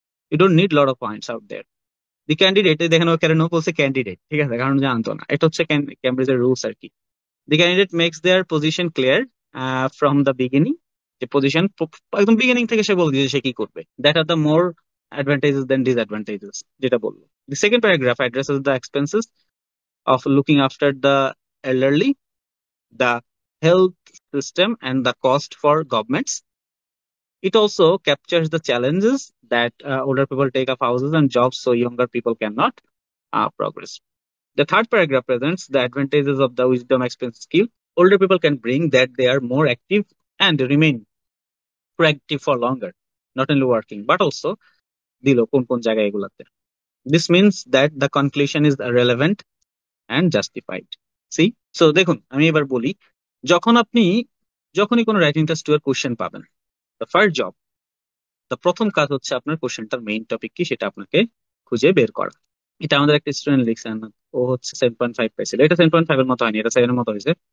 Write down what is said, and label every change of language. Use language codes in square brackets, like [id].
[en] You don't need lot of points out there. [bn] The candidate, দেখেন ও কেন বলছে candidate, ঠিক আছে, কারণ জানতো না, এটা হচ্ছে ক্যামব্রিজের রুলস আর কি। [en] the candidate makes their position clear from the beginning, [bn] যে পজিশন একদম বিগিনিং থেকে সে বলে দিয়েছে সে কি করবে, [en] that are the more advantages than disadvantages, [bn] যেটা বললো। [en] The second paragraph addresses the expenses of looking after the elderly, the health system, and the cost for governments. It also captures the challenges that older people take up houses and jobs, so younger people cannot progress. The third paragraph presents the advantages of the wisdom expense skill. Older people can bring that they are more active and remain proactive for longer, not only working but also [bn] দিল কোন কোন জায়গায় এগুলাতে। [en] This means that the conclusion is relevant and justified. See? [bn] So দেখুন আমি এবার বলি, যখনই কোনো রাইটিং টেস্ট এর কোশ্চেন পাবেন, [en] the first job, [bn] দ্য প্রথম কাজ হচ্ছে আপনার কোশ্চেনটার মেইন টপিক কি সেটা আপনাকে খুঁজে বের করা। এটা আমাদের একটা স্টুডেন্ট লিখছে, ও হচ্ছে 7.5 পাইছিল, এটা 7.5 এর মতো হয়নি, এটা 7 এর মতো হয়েছে।